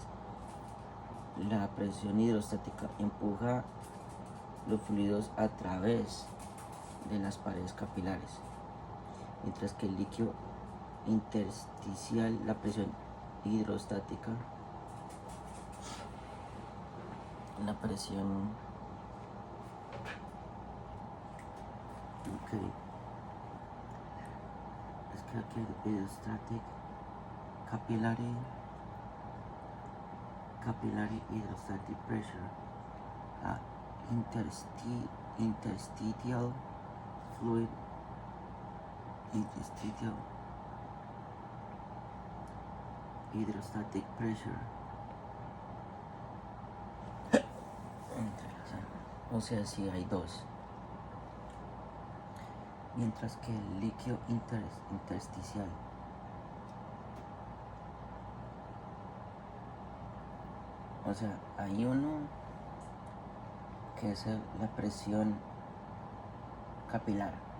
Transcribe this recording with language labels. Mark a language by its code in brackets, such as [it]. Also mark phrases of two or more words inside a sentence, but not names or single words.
[es] La presión hidrostática empuja los fluidos a través de las paredes capilares, mientras que el líquido intersticial, la presión hidrostática, la presión [en] hydrostatic capillary hydrostatic pressure, interstitial fluid, interstitial hydrostatic pressure. [es] O sea, sí hay dos. Mientras que el líquido intersticial, o sea, hay uno que es la presión capilar,